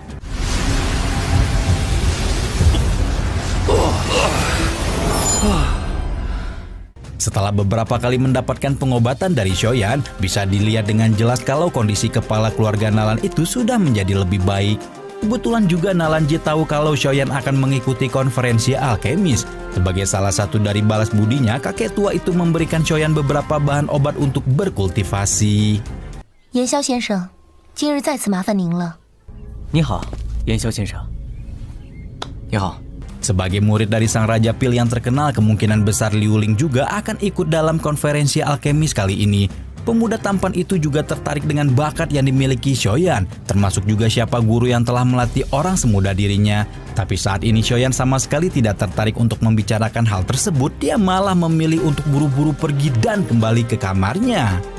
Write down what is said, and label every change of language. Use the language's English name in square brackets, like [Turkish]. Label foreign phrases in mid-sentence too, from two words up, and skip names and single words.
[Indonesian] Setelah beberapa kali mendapatkan pengobatan dari Shoyan, bisa dilihat dengan jelas kalau kondisi kepala keluarga Nalan itu sudah menjadi lebih baik. Kebetulan juga Nalanji tahu kalau Shoyan akan mengikuti konferensi alkemis. Sebagai salah satu dari balas budinya, kakek tua itu memberikan Shoyan beberapa bahan obat untuk berkultivasi. [Chinese] 岩萧先生，今日再次麻烦您了。你好，岩萧先生。你好。 [Indonesian] Sebagai murid dari sang Raja Pil yang terkenal, kemungkinan besar Liu Ling juga akan ikut dalam konferensi alkemis kali ini. Pemuda tampan itu juga tertarik dengan bakat yang dimiliki Shoyan, termasuk juga siapa guru yang telah melatih orang semuda dirinya. Tapi saat ini Shoyan sama sekali tidak tertarik untuk membicarakan hal tersebut, dia malah memilih untuk buru-buru pergi dan kembali ke kamarnya.